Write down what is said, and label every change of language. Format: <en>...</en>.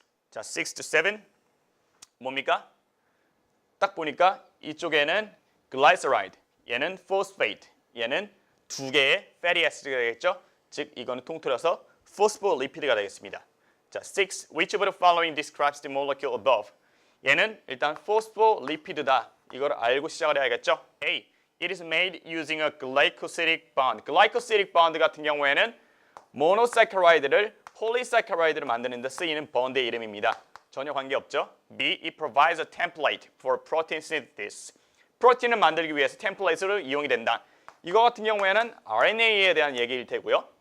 <ko>자, 6 to 7 뭡니까? 딱 보니까 이쪽에는 glyceride, 얘는 phosphate, 얘는 2개의 fatty acid가 되겠죠? 즉 이거는 통틀어서 phospholipi드가 되겠습니다. 자, 6.</ko> <en>Which of the following describes the molecule above?</en> <ko>얘는 일단 phospholipid다. 이걸 알고 시작을 해야겠죠?</ko> <en>A. It is made using a glycosidic bond.</en> <ko>glycosidic bond 같은 경우에는 모노사카라이드를 폴리사카라이드를 만드는 데 쓰이는 번드의 이름입니다. 전혀 관계없죠?</ko> <en>B. It provides a template for protein synthesis.</en> <ko>프로틴을 만들기 위해서 템플레이트로 이용이 된다. 이거 같은 경우에는 RNA에 대한 얘기일 테고요.</ko>